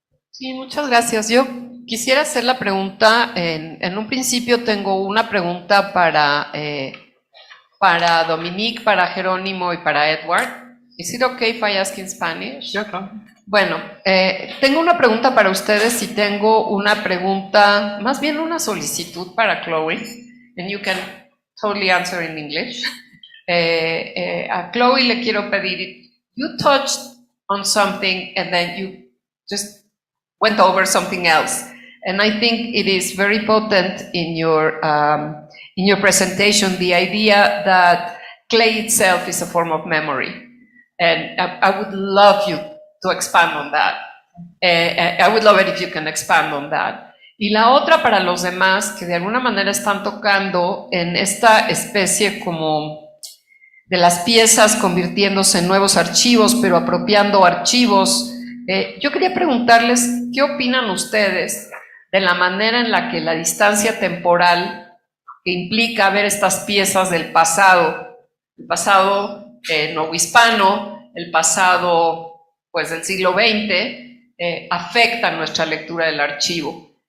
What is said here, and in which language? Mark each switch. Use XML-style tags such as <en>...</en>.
<es>Sí, muchas gracias. Yo quisiera hacer la pregunta, en un principio tengo una pregunta para Dominique, para Jerónimo y para Edward.</es> <en>Is it okay if I ask in Spanish? Yeah, claro.</en> <es>Bueno, tengo una pregunta para ustedes y tengo una pregunta, más bien una solicitud para Chloe,</es> <en>and you can totally answer in English.</en> <es>A Chloe le quiero pedir,</es> <en>you touched on something and then you just went over something else. And I think it is very potent in your presentation, the idea that clay itself is a form of memory. And I would love you to expand on that. I would love it if you can expand on that.</en> <es>Y la otra para los demás que de alguna manera están tocando en esta especie como de las piezas convirtiéndose en nuevos archivos, pero apropiando archivos. Yo quería preguntarles, ¿qué opinan ustedes de la manera en la que la distancia temporal que implica ver estas piezas del pasado, el pasado novohispano, el pasado pues del siglo XX, afecta nuestra lectura del archivo?</es>